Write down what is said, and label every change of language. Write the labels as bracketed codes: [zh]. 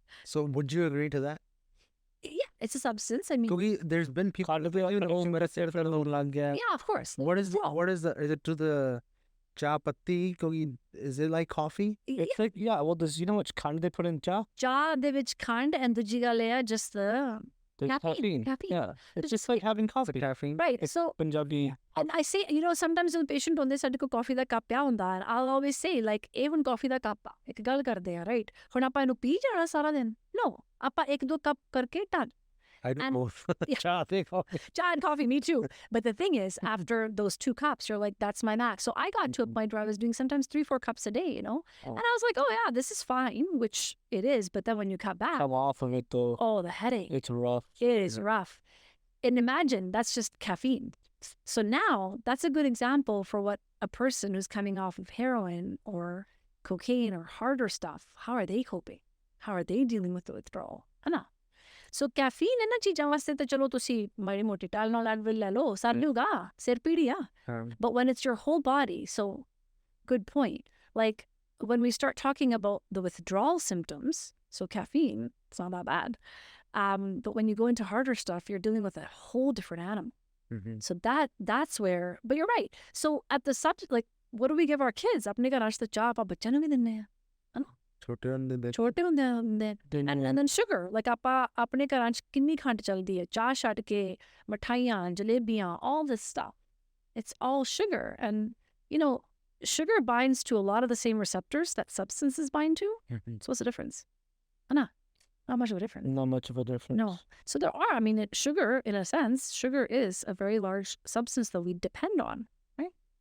[en] So would you agree to that? Yeah, it's a substance. I mean, [pa] ਕਿਉਂਕਿ [en] there's been people [pa] ਖਾਣ ਪੀਣ ਨੂੰ ਮੇਰਾ ਸਿਰ ਦਰਦ ਹੋਣ ਲੱਗ ਗਿਆ. [en] yeah, of course. what is is it to the chah patti? ਕਿਉਂਕਿ is it like coffee? It's like, yeah, well, does, you know how much khand they put in cha? [pa] ਚਾਹ ਦੇ ਵਿੱਚ ਖੰਡ and ਦੂਜੀ ਗੱਲ ਇਹ ਆ [en] just the There's Caffeine. Yeah, it's just like having coffee. Caffeine. right. It's So Punjabi. and I say, you know, sometimes when patient [pa] ਹੁੰਦੇ ਸਾਡੇ ਕੋਲ ਕਾਫੀ ਦਾ ਕੱਪ ਪਿਆ ਹੁੰਦਾ [en] and I'll always say like [pa] ਇਹ ਹੁਣ ਕਾਫੀ ਦਾ ਕੱਪ ਆ, ਇੱਕ ਗੱਲ ਕਰਦੇ ਆ right, ਹੁਣ ਆਪਾਂ ਇਹਨੂੰ ਪੀ ਜਾਣਾ ਸਾਰਾ ਦਿਨ? No, ਆਪਾਂ ਇੱਕ ਦੋ ਕੱਪ ਕਰਕੇ done. [en] I do And- both. Cha, they coffee. Chai and coffee, me too. But the thing is, after those 2 cups, you're like, that's my max. So I got to a point where I was doing sometimes 3-4 cups a day, you know? Oh. And I was like, oh yeah, this is fine, which it is. But then when you cut back, Come off of it though. oh, the headache. It's rough. It is rough. And imagine that's just caffeine. So now that's a good example for what a person who's coming off of heroin or cocaine or harder stuff, how are they coping? How are they dealing with the withdrawal? Anna. [pa] So caffeine ਇਹਨਾਂ ਚੀਜ਼ਾਂ ਵਾਸਤੇ ਤਾਂ ਚਲੋ ਤੁਸੀਂ ਮਾੜੀ ਮੋਟੀ ਟਾਈਲਨੋਲ Advil ਲੈ ਲਓ, ਸਰ ਲੂਗਾ, ਸਿਰ ਪੀੜੀ ਆ. [en] But when it's your whole body, so good point. Like when we start talking about the withdrawal symptoms, so caffeine, it's not that bad. But when you go into harder stuff, you're dealing with a whole different animal. Mhm. So that's where, but you're right. So at the subject, like, what do we give our kids? [pa] ਆਪਣੇ ਘਰਾਂ 'ਚ ਤਾਂ ਚਾਹ ਆਪਾਂ ਬੱਚਿਆਂ ਨੂੰ ਵੀ ਦਿੰਦੇ ਆ. ਛੋਟੇ ਹੁੰਦੇ ਦੇ ਛੋਟੇ ਹੁੰਦੇ and then sugar, like ਆਪਾਂ ਆਪਣੇ ਘਰਾਂ 'ਚ ਕਿੰਨੀ ਖੰਡ ਚੱਲਦੀ ਹੈ, ਚਾਹ ਛੱਡ ਕੇ ਮਠਾਈਆਂ, ਜਲੇਬੀਆਂ, [en] all this stuff. It's all sugar. And, you know, sugar binds to a lot of the same receptors that substances bind to. So what's the difference? Anna, not much of a difference. Not much of a difference. No. So there are, I mean, sugar, in a sense, sugar is a very large substance that we depend on, right?